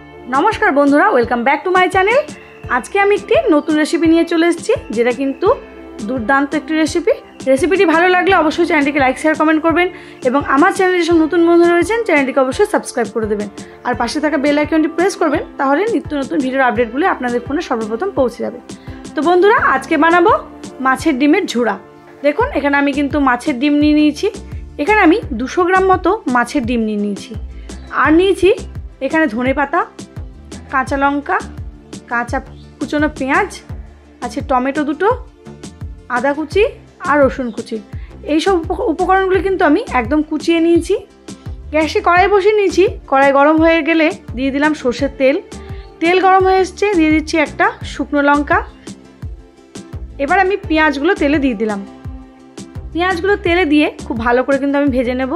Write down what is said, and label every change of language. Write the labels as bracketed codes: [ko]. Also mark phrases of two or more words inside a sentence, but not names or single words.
[bn] নমস্কার বন্ধুরা [en] welcome back to my channel. [bn] আজকে আমি একটি নতুন রেসিপি নিয়ে চলে এসেছি যেটা কিন্তু দুর্দান্ত একটি রেসিপি। রেসিপিটি ভালো লাগলে অবশ্যই চ্যানেলটিকে [en] like share comment [bn] করবেন এবং আমার চ্যানেলে যেসব নতুন বন্ধুরা রয়েছেন চ্যানেলটিকে অবশ্যই সাবস্ক্রাইব করে দেবেন আর পাশে থাকা বেল আইকনটি প্রেস করবেন তাহলে নিত্য নতুন ভিডিওর আপডেটগুলো আপনাদের ফোনে সর্বপ্রথম पौঁছে যাবে। তো বন্ধুরা আজকে বানাবো মাছের ডিমের ঝোড়া। দেখুন এখানে আমি কিন্তু মাছের ডিম নিয়ে निয়েছি। এখানে আমি 200 গ্রাম মতো মাছের ডিম নিয়ে निয়েছি और निয়েছি এখানে ধনে পাতা, কাঁচা লঙ্কা, কাঁচা কুচোনো पेঁয়াজ আছে, টমেটো দুটো, আদা কুচি আর রসুন কুচি। এই সব উপকরণগুলো কিন্তু আমি একদম কুচিয়ে নিয়েছি। গ্যাসে কড়াই বসিয়ে নিয়েছি। কড়াই গরম হয়ে গেলে দিয়ে দিলাম সরষের তেল। তেল গরম হয়ে এসেছে, দিয়ে দিচ্ছি একটা শুকনো লঙ্কা। এবার আমি পেঁয়াজগুলো তেলে দিয়ে দিলাম। পেঁয়াজগুলো তেলে দিয়ে খুব ভালো করে কিন্তু আমি ভেজে নেব।